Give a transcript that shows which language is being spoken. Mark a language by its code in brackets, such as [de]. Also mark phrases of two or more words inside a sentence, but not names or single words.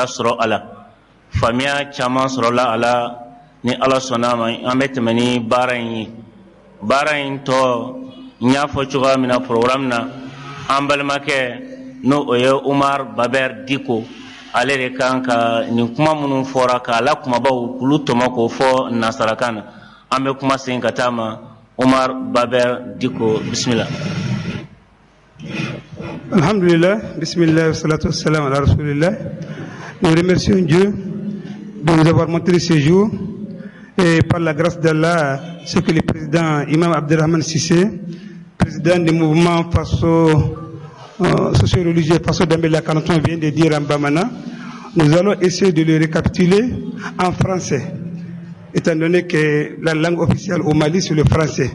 [bm] sɔrɔ a la faamuya caman sɔrɔla a la ni ala sɔnna a ma an bɛ tɛmɛ ni baara in ye baara in tɔ n y'a fɔ cogoya min na programme na an balimakɛ n'o o ye Umar Baber Diko ale de kan ka nin kuma minnu fɔra k'a la kumabaw k'olu tɔmɔ k'o fɔ nasarakan na an bɛ kuma segin ka taa ma Umar Baber Diko bismillah. [ar] الحمد لله، بسم الله، الصلاة والسلام على رسول الله. [fr] Nous remercions Dieu de nous avoir montré ce jour et par la grâce d'Allah, ce que le président Imam Abdelrahman Sissé, président du mouvement socio-religieux Faso Dambé Lakanatɔn vient de dire en Bamana, nous allons essayer de le récapituler en français, étant donné que la langue officielle au Mali c'est le français.